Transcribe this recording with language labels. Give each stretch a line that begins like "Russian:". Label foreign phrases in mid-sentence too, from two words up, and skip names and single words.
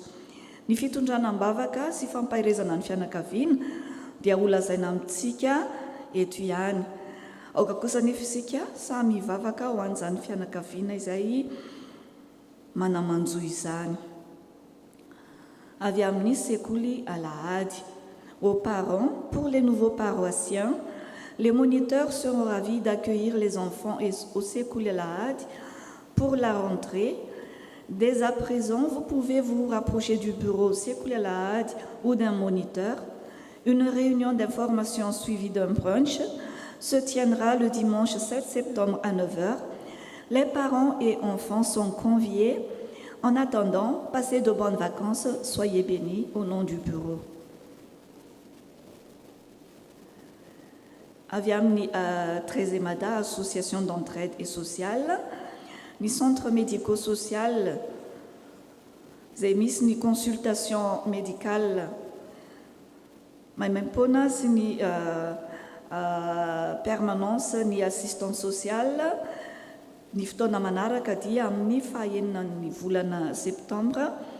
Malagasy: Ny fitondranam-bavaka sy fampahirezana ny fianakaviana dia ho lazaina amintsika eto ihany. Aoka kosa nefa isika samy hivavaka ho an'izany fianakaviana izay manamanjo izany. Avy amin'ny sekoly alahady.
French: Aux parents, pour les nouveaux paroissiens, les moniteurs seront ravis d'accueillir les enfants au Sekouli Alahad pour la rentrée. Dès à présent, vous pouvez vous rapprocher du bureau Sekouli Alahad ou d'un moniteur. Une réunion d'information suivie d'un brunch se tiendra le dimanche 7 septembre à 9h. Les parents et enfants sont conviés. En attendant, passez de bonnes vacances, soyez bénis au nom du bureau.
Malagasy: Avy amin'ny Trezemada,
French: association d'entraide et sociale,
Malagasy: ny
French: centre médico-social
Malagasy: izay misy ny
French: consultation médicale
Malagasy: maimaim-poana sy ny permanence ny
French: assistance sociale.
Malagasy: Ny fotoana manaraka dia amin'ny 9 volana septambra.